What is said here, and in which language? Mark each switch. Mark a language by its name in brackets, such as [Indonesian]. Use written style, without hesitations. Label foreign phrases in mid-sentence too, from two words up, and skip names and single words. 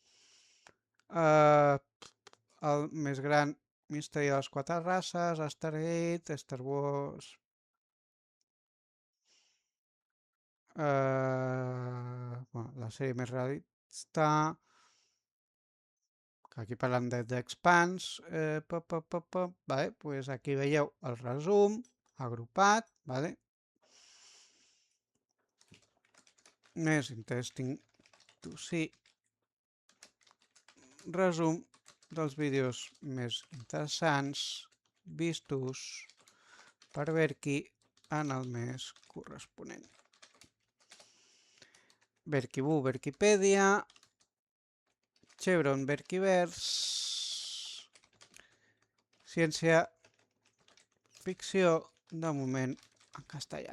[Catalan] el més gran misteri de les quatre races, Stargate, Star Wars, bueno, la sèrie més realista, que aquí parlem de The Expanse, [Spanish] vale, pues [Catalan] aquí veieu el resum agrupat, vale? [English] Més interesting to see, [Catalan] resum dels vídeos més interessants vistos per Berky en el mes corresponent. Berkibú, Berkipèdia, Chevron, Berkivers, ciència ficció, de moment en castellà.